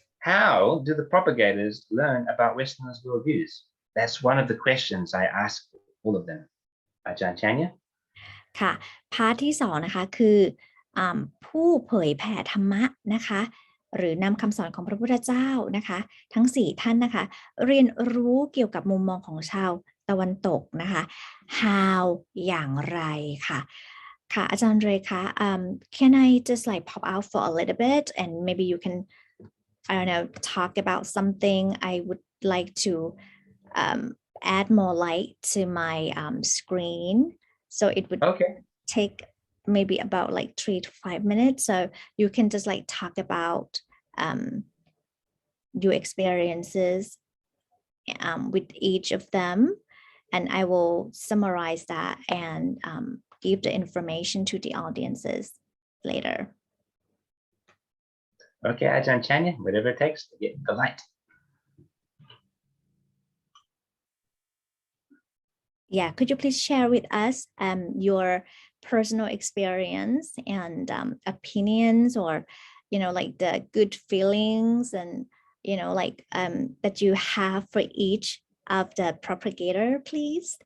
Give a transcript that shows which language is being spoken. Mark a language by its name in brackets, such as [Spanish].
[English] How do the propagators learn about Westerners' worldviews? That's one of the questions I ask all of them. Ajahn Chanya? [Thai] ค่ะพาร์ทที่2นะคะคือผู้เผยแผ่ธรรมะนะคะหรือนำคำสอนของพระพุทธเจ้านะคะทั้ง4ท่านนะคะเรียนรู้เกี่ยวกับมุมมองของชาวตะวันตกนะคะ how อย่างไรค่ะค่ะอาจารย์เรคะ [English] can I just like pop out for a little bit and maybe you can I don't know talk about something I would like to add more light to my screen so it would take maybe about like 3 to 5 minutes so you can just like talk about your experiences with each of them and I will summarize that and give the information to the audiences later Okay, Ajahn Chanya, whatever it takes to get the light. Yeah, could you please share with us your personal experience and opinions, or like the good feelings and like that you have for each of the propagator, please?